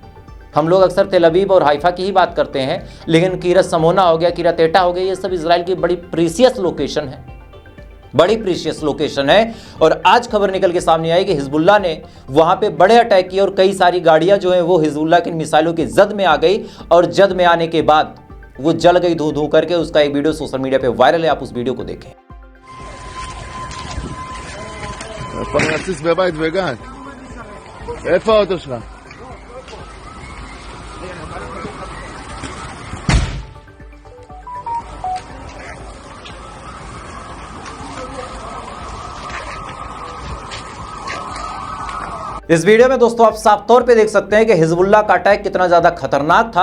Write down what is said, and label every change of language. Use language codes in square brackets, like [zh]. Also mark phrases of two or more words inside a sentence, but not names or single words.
[hi] हम लोग अक्सर तेल अवीव और हाइफा की ही बात करते हैं, लेकिन किरत समोना हो गया, किरत एटा हो गया, ये सब इजराइल की बड़ी [en] precious location [hi] है, बड़ी [en] precious location [hi] है। और आज खबर निकल के सामने आई कि हिजबुल्लाह ने वहां पे बड़े अटैक किए और कई सारी गाड़ियां जो हैं वो हिजबुल्लाह की मिसाइलों की जद में आ गई। और जद में आने के बाद वो जल गई धू धू करके। उसका एक वीडियो [en] social media [hi] पे वायरल है, आप उस वीडियो को देखें। [he] פרנסיס בבית וגן. איפה האוטו שלך? [hi] इस वीडियो में दोस्तों आप साफ तौर पे देख सकते हैं कि हिजबुल्लाह का अटैक कितना ज्यादा खतरनाक था।